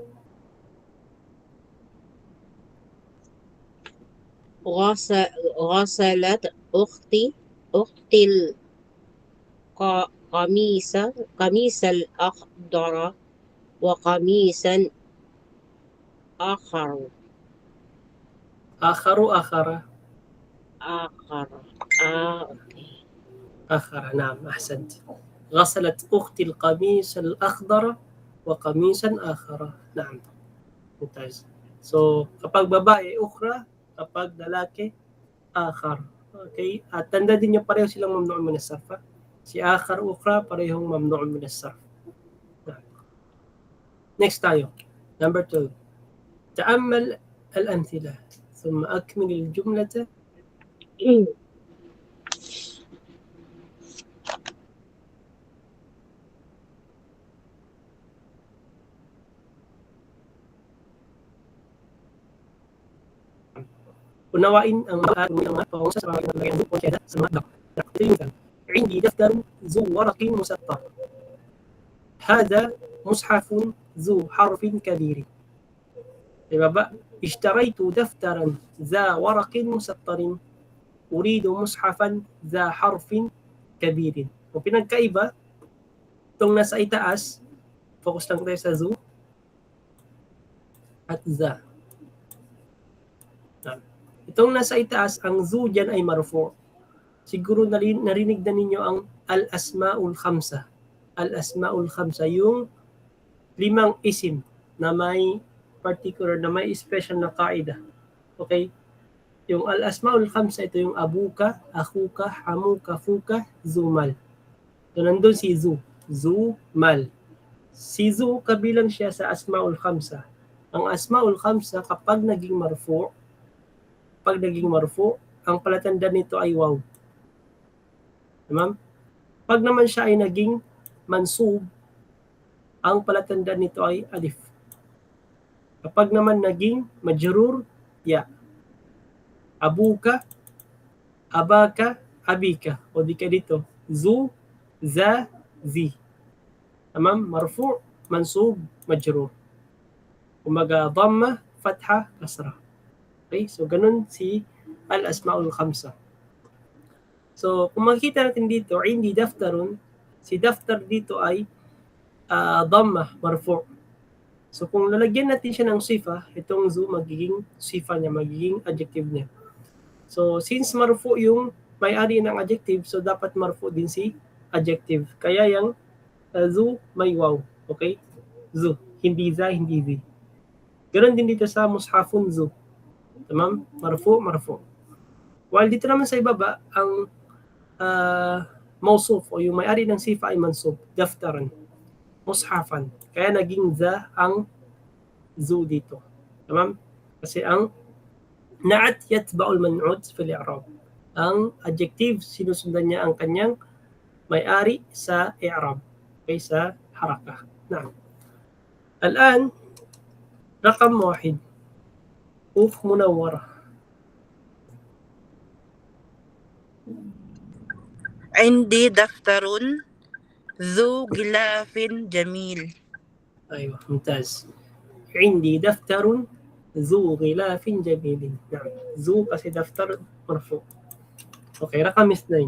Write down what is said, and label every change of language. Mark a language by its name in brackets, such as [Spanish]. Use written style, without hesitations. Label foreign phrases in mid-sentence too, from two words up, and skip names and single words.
[Arabic] غسلت أختي قميص الأخضر وقميصا آخر. آخر. نعم أحسنت. غسلت أختي القميص الأخضر وقميصا آخر. نعم. ممتاز. [Filipino] So, kapag babae, ukhra. Kapag lalaki, akhar. Okay? At tanda din niyo pareho silang [Arabic] ممنوع من الصرف. [Filipino] Si akhar, ukhra, parehong [Arabic] ممنوع من الصرف. [Filipino] Next tayo. Number 12. [Arabic] تأمل الأمثلة ثم أكمل الجملة. [Filipino] unawain ang mga pangungsa sa mga ginagawa mo kaya sa mga daktilin. [Arabic] عندي دفتر ذو ورق مسطر. هذا مصحف ذو حرف كبير. [Filipino] Diba? [Arabic] اشتريت دفترا ذا ورق مسطر. أريد مصحفا ذا حرف كبير. [Filipino] Kung pinagkaiba, itong nasa itaas, focus lang tayo sa ذو at ذا. Itong nasa itaas, ang zu dyan ay marfu'. Siguro narinig na ninyo ang [Arabic] الأسماء الخمسة. الأسماء الخمسة, [Filipino] yung 5 isim na may particular, na may special na kaida. Okay? [Arabic] Yung الأسماء الخمسة, [Filipino] ito yung [Arabic] أبوك أخوك حموك فوك ذو مال. [Filipino] So, nandun si zu. Zu, mal. Si zu, kabilang siya sa [Arabic] الأسماء الخمسة. [Filipino] Ang [Arabic] الأسماء الخمسة, [Filipino] kapag naging marfu', ang palatandaan nito ay waw. Tamam? Pag naman siya ay naging mansub, ang palatandaan nito ay alif. Kapag naman naging majrur, ya. [Arabic] أبوك أباك أبيك. [Filipino] O di ka dito, [Arabic] ذو ذا ذي. [Filipino] Tamam? [Arabic] مرفوع منصوب مجرور. Umaga, ضمة فتحة كسرة. [Filipino] Okay, so ganun si [Arabic] الأسماء الخمسة. [Filipino] So kung makikita natin dito, [Arabic] عندي دفترٌ, [Filipino] si daftar dito ay dhamma, marfu'. So kung lalagyan natin siya ng sifa, itong zu magiging sifa niya, magiging adjective niya. So since marfu yung may-ari ng adjective, so dapat marfu din si adjective. Kaya yung zu may waw. Okay? Zu. Hindi za, hindi zi. Ganon din dito sa [Arabic] مصحفٌ ذو. [Filipino] Tamam? [Arabic] مرفوع مرفوع. [Filipino] While dito naman sa ibaba, ang mausuf o yung may-ari ng sifa ay mansub. [Arabic] دفتراً مصحفاً. [Filipino] Kaya naging za ang zu dito. Tamam? Kasi ang [Arabic] النعت يتبع المنعوت في الإعراب. [Filipino] Ang adjective, sinusundan niya ang kanyang may-ari sa i'rab. Okay, sa harakah. [Arabic] نعم الآن رقم واحد. Uf munawwara. عندي دفتر ذو غلاف جميل. أيوة ممتاز. عندي دفتر ذو غلاف جميل. نعم. ذو kasi دفتر مرفوع. أوكي رقم 2.